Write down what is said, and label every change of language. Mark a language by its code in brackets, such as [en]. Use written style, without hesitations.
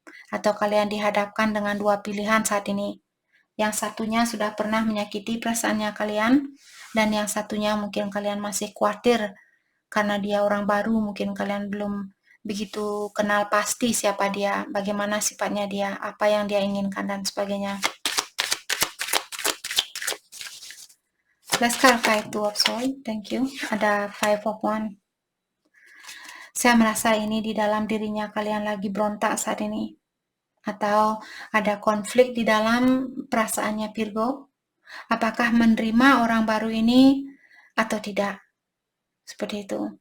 [id] Atau kalian dihadapkan dengan dua pilihan saat ini. Yang satunya sudah pernah menyakiti perasaannya kalian, dan yang satunya mungkin kalian masih khawatir karena dia orang baru, mungkin kalian belum begitu kenal pasti siapa dia, bagaimana sifatnya dia, apa yang dia inginkan dan sebagainya. [en] Let's clarify two of Swords, thank you. [id] Ada Five of Wands. Saya merasa ini di dalam dirinya kalian lagi berontak saat ini. Atau ada konflik di dalam perasaannya Virgo. Apakah menerima orang baru ini atau tidak? Seperti itu.